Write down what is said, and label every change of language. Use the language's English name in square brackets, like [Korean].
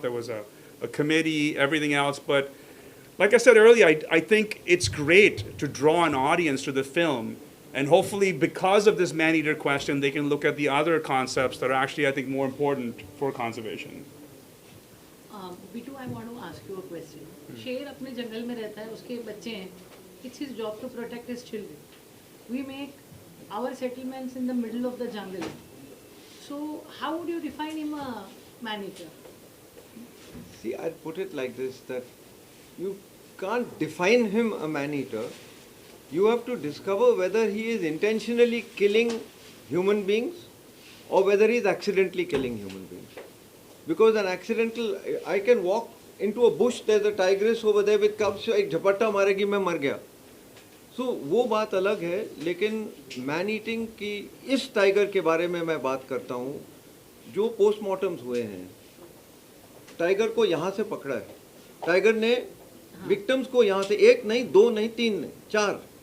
[English] There was a committee, everything else. But like I said earlier, I think it's great to draw an audience to the film. And hopefully, because of this man-eater question, they can look at the other concepts that are actually, I think, more important for conservation. Bittu, I want to ask you a question. [Hindi] शेर अपने जंगल में रहता है, उसके बच्चे हैं. [English] It's his job to protect his children. We make our settlements in the middle of the jungle. So how would you define him a man-eater? See, I'd put it like this, that you can't define him a man-eater. You have to discover whether he is intentionally killing human beings or whether he is accidentally killing human beings. Because an accidental, I can walk into a bush, there's a tigress over there with cubs, [Hindi] एक झपट्टा मारेगी मैं मर गया. So वो बात अलग है, लेकिन मैन ईटिंग की इस टाइगर के बारे में मैं बात करता हूँ जो पोस्टमार्टम्स हुए हैं. टाइगर को यहाँ से पकड़ा है, टाइगर ने विक्टिम्स को यहाँ से, एक नहीं, दो नहीं, तीन नहीं, चार.